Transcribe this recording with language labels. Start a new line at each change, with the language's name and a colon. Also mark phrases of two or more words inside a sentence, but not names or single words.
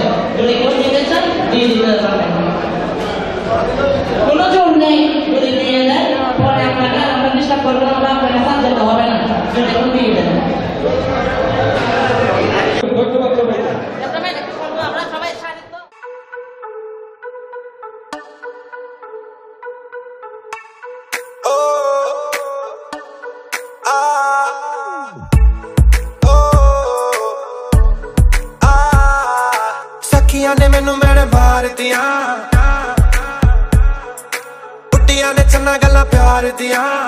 Bangla: যদি কেউ দিতে চান দিয়ে দিতে পারবেন, কোনো জোর নেই। যদি দিয়ে দেন পরে আপনাকে আমরা ডিস্টার্ব করবো না, আমরা আপনাকে সাথ যেতে হবে না, যদি এখন দিয়ে দেন। আমরা সবাই
Punjabi: ਸਖੀਆਂ ਨੇ ਮੈਨੂੰ ਮੇਰੇ ਮਾਰ ਦਿਆ, ਕੁਟੀਆ ਨੇ ਚੰਨਾ ਗੱਲਾਂ ਪਿਆਰ ਦਿਆ।